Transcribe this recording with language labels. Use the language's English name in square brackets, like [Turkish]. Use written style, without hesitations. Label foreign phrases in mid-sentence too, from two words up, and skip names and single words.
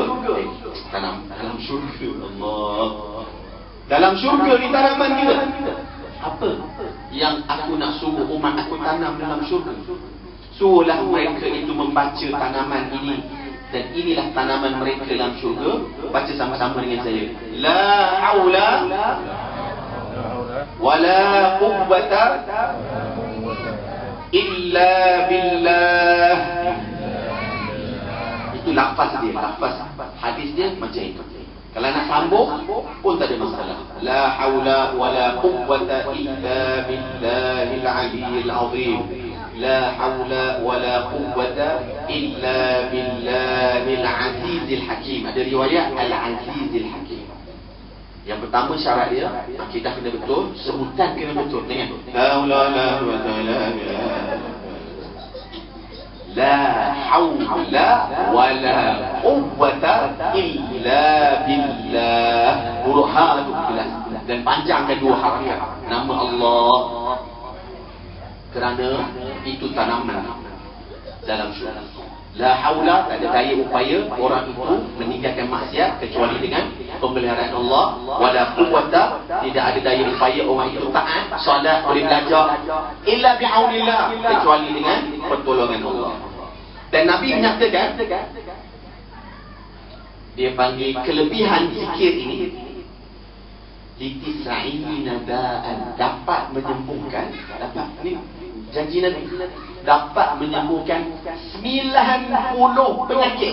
[Malay] Dalam syurga, Allah. Dalam syurga ni tanaman kita. Apa yang aku nak suruh umat aku tanam dalam syurga? Suruhlah mereka itu membaca tanaman ini. Dan inilah tanaman mereka dalam syurga. Baca sama-sama dengan saya. [Arabic] لا حول ولا قوة إلا بالله. [Malay] Itu lafaz dia. Lafaz hadis dia macam itu. Kalau nak sambung pun tak ada masalah. [Arabic] لا حول ولا قوة إلا بالله العلي العظيم. لا حول ولا قوة إلا بالله العزيز الحكيم. [Malay] Ada riwayat [Arabic] العزيز الحكيم. [Malay] Yang pertama syarat dia, akidah kena betul, sebutan kena betul. [Arabic] Dengan لا حول ولا قوة إلا بالله. [Malay] Huruf ha itu jelas dan panjangkan 2 harakat nama Allah. Kerana itu tanaman dalam syurga. [Arabic] لا حول, [Malay] tak ada daya upaya orang itu meninggalkan maksiat kecuali dengan pemeliharaan Allah. [Arabic] ولا قوة, [Malay] tidak ada daya upaya orang itu taat, solat, boleh belajar, [Arabic] إلا بعون الله, [Malay] kecuali dengan pertolongan Allah. Dan Nabi menyatakan, dia panggil kelebihan zikir ini [Arabic] لتسعين داء, [Malay] dapat menyembuhkan, dapat ni Janji Nabi dapat menyembuhkan 90 penyakit.